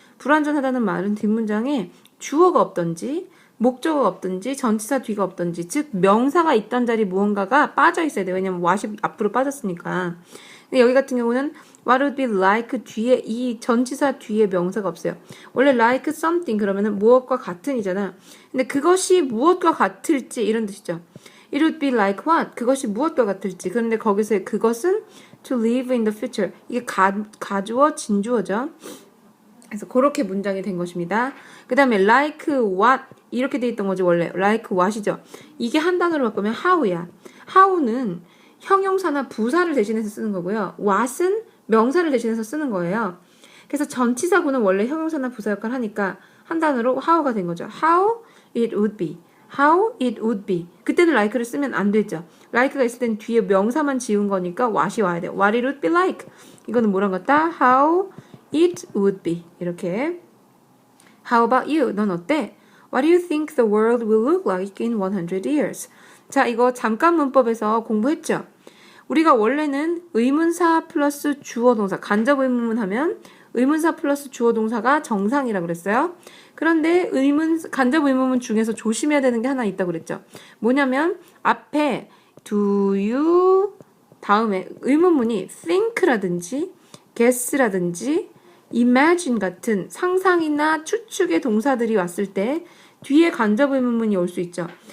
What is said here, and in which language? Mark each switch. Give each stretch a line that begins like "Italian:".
Korean: 불완전하다는 말은 뒷문장에 주어가 없던지 목적어가 없던지 전치사 뒤가 없던지, 즉 명사가 있던 자리 무언가가 빠져 있어야 돼. 왜냐면 what이 앞으로 빠졌으니까. 근데 여기 같은 경우는
English: what would be like
Korean: 뒤에 이 전치사 뒤에 명사가 없어요. 원래 like something 그러면은 무엇과 같은이잖아. 근데 그것이 무엇과 같을지 이런 뜻이죠.
English: It would be like what?
Korean: 그것이 무엇과 같을지. 그런데 거기서의 그것은
English: to live in the future.
Korean: 이게 가주어 진주어죠. 그래서 그렇게 문장이 된 것입니다. 그 다음에 like what 이렇게 돼 있던 거지 원래.
English: like what이죠.
Korean: 이게 한 단어로 바꾸면 how야. how는 형용사나 부사를 대신해서 쓰는 거고요. what은 명사를 대신해서 쓰는 거예요. 그래서 전치사구는 원래 형용사나 부사 역할을 하니까 한 단어로 how가 된 거죠.
English: how it would be. how it would be.
Korean: 그때는 like를 쓰면 안 되죠. like가 있을 땐 뒤에 명사만 지운 거니까 what이 와야 돼요.
English: what it would be like.
Korean: 이거는 뭐란 같다?
English: how it would be. 이렇게. How about you?
Korean: 넌 어때?
English: What do you think the world will look like in 100 years?
Korean: 자, 이거 잠깐 문법에서 공부했죠? 우리가 원래는 의문사 플러스 주어 동사, 간접 의문문 하면 의문사 플러스 주어 동사가 정상이라고 그랬어요. 그런데 간접 의문문 중에서 조심해야 되는 게 하나 있다고 그랬죠. 뭐냐면 앞에 do you 다음에 의문문이 think라든지 guess라든지 imagine 같은 상상이나 추측의 동사들이 왔을 때 뒤에 간접 의문문이 올 수 있죠.